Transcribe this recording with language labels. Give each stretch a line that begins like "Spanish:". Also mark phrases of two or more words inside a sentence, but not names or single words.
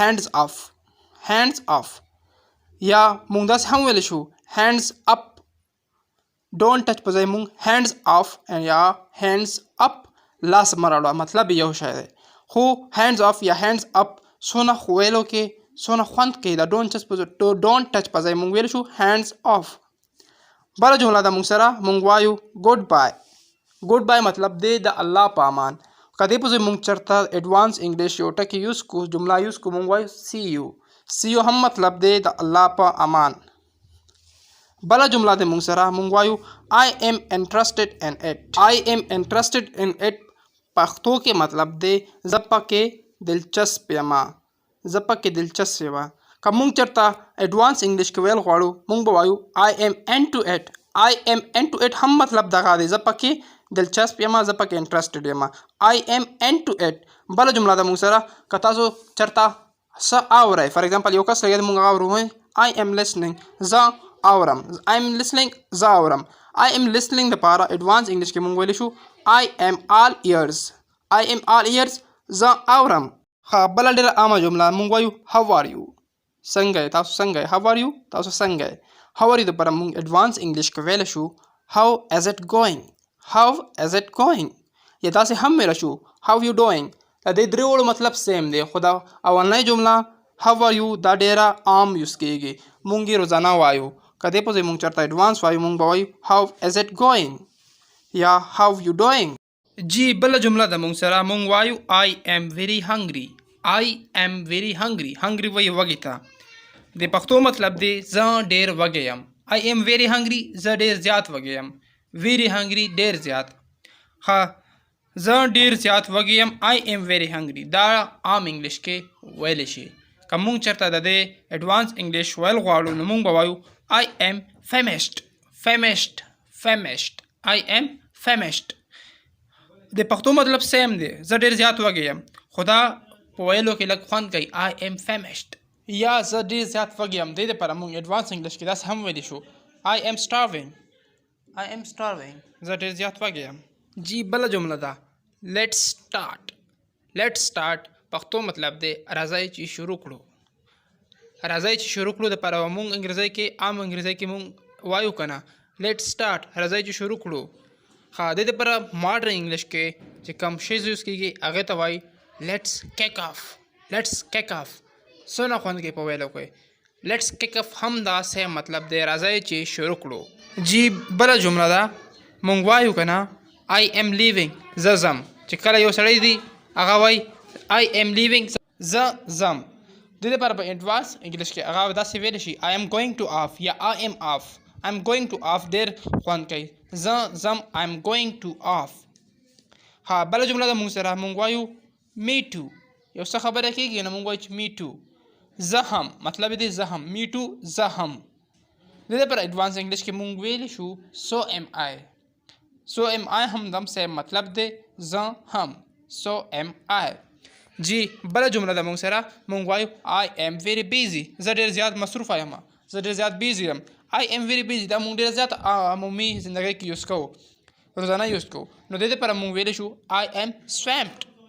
English: hands off
Pashto: یا مونږ داسې هم ویلی شو
English: hands up don't touch
Pashto: په ځای مونږ
English: hands off
Pashto: یا
English: hands up
Pashto: لاس مه راوړه مطلب یو شی دی خو
English: hands off
Pashto: یا
English: hands up
Pashto: څونه خو ویلو کې څونه خوند کوي د
English: don't touch
Pashto: په ځای مونږ ویلی شو
English: hands off
Pashto: بله جمله ده مونږ سره مونږ وایو
English: good bye
Pashto: مطلب دی د الله په امان که دې په ځای مونږ چرته
English: advance English
Pashto: یو ټکي یوز کو جمله یوز کو مونږ وایو
English: see you
Pashto: هم مطلب دی د الله په امان بله جمله ده مونږ سره مونږ وایو
English: I am interested in it
Pashto: پښتو کې مطلب دی زه پکې دلچسپ یمه که مونږ چرته
English: advance English
Pashto: کې ویل غواړو مونږ به وایو
English: I am into it
Pashto: هم مطلب دغه دی زه پکې دلچسپ یمه زه پکې انټرسټډ یمه
English: I am into it
Pashto: بله جمله ده مونږ سره که تاسو چرته څه اورئ
English: for example
Pashto: یو کس لګیا دی مونږ اورو
English: I am listening
Pashto: زه اورم
English: I am listening
Pashto: دپاره
English: advance English
Pashto: کې مونږ ویلی شو I
English: am all ears
Pashto: زه اورم ښه بله ډېره عامه جمله مونږ وایو
English: how are you
Pashto: څنګه یې تاسو څنګه یې
English: how are you
Pashto: تاسو څنګه یې
English: how are you
Pashto: دپاره مونږ
English: advance English
Pashto: کې ویلی شو
English: how is it going
Pashto: یا داسې هم ویلی شو
English: how you doing
Pashto: د دې درې مطلب سیم دی خو دا اولنۍ جمله
English: how are you
Pashto: دا ډیره عام یوز کیږي مونږ یې روزانه وایو که دې په ځای مونږ چرته ایډوانس وایو مونږ به وایو
English: how is it going
Pashto: یا
English: how you doing
Pashto: جی بله جمله ده مونږ سره مونږ وایو
English: I am very hungry
Pashto: hungry وایي وږي ته د پښتو مطلب دی زه ډېر وږی یم
English: I am very hungry
Pashto: زه ډېر زیات وږی یم
English: very hungry
Pashto: ډېر زیات ښه زه ډېر زیات وږی یم
English: I am very hungry
Pashto: دا عام انګلیش کې ویلی شي که مونږ چرته د دې
English: advance English
Pashto: ویل غواړو نو مونږ به وایو
English: I am
Pashto: famished د پښتو مطلب سیم دی زه ډېر زیات وږی یم خو دا په ویلو کې لږ خوند کوي
English: I am famished
Pashto: یا زه ډېر زیات وږی یم دې دپاره مونږ
English: advance English
Pashto: کې داسې هم ویلی شو
English: I am starving
Pashto: زه ډېر زیات وږی یم جی بله جمله ده
English: let's start
Pashto: پښتو مطلب دی راځئ چې شروع کړو دپاره مونږ انګریزی کې عام انګریزی کې مونږ وایو که نه
English: let's start
Pashto: راځئ چې شروع کړو ښه دې دپاره
English: modern English
Pashto: کې چې کوم شیز یوز کېږي هغې ته وایي
English: let's kick off
Pashto: څونه خوند کوي په ویلو کې
English: let's kick off
Pashto: هم داسې مطلب دی راځئ چې شروع کړو جی بله جمله ده مونږ وایو که نه
English: I am leaving
Pashto: زه ځم چې کله یو سړی دی هغه وایي
English: I am leaving
Pashto: زه ځم دې دپاره په
English: advance English
Pashto: کې هغه داسې ویلی شي
English: I am going to off
Pashto: یا
English: I am going to off
Pashto: ډېر خوند کوي زه ځم
English: I am going to off
Pashto: ها بله جمله ده مونږ سره مونږ وایو
English: me too
Pashto: یو څه خبره کېږي نو مونږ وایو چې
English: me too
Pashto: زه هم مطلب دی زه هم
English: me too
Pashto: زه هم د دې پر
English: advance English
Pashto: کې مونږ ویلی شو
English: so am I
Pashto: هم دم سیم مطلب دی زه هم
English: so am I
Pashto: جی بله جمله ده مونږ سره مونږ وایو
English: I am very busy
Pashto: زه ډېر زیات مصروفه یم زه ډېر زیات بیزي یم
English: I am very busy
Pashto: دا مونږ ډېر زیات عمومي زندګۍ کې یوز کوو روزانه یوز کوو نو د دې لپاره مونږ ویلی شو
English: I am swamped